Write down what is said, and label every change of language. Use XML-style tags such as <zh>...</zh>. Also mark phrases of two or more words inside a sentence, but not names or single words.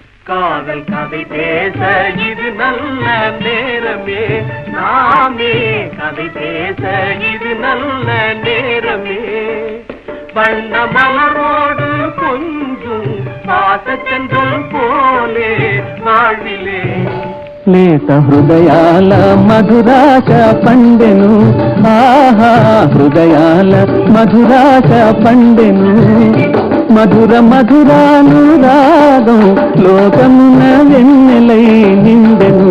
<ta>காதல் கதை பேச இது நல்ல நேரமே, நாமே கதை பேச இது நல்ல நேரமே. வண்ண மலரோடு கொஞ்சம் பாசச்சந்திரன் போலே வாழ்விலே</ta> <te>లేత హృదయాల మధురాశ పండెను, ఆహా హృదయాల మధురాశ పండెను. మధుర మధురాను రాగం లోకమున వెన్నెలై నిండెను.</te>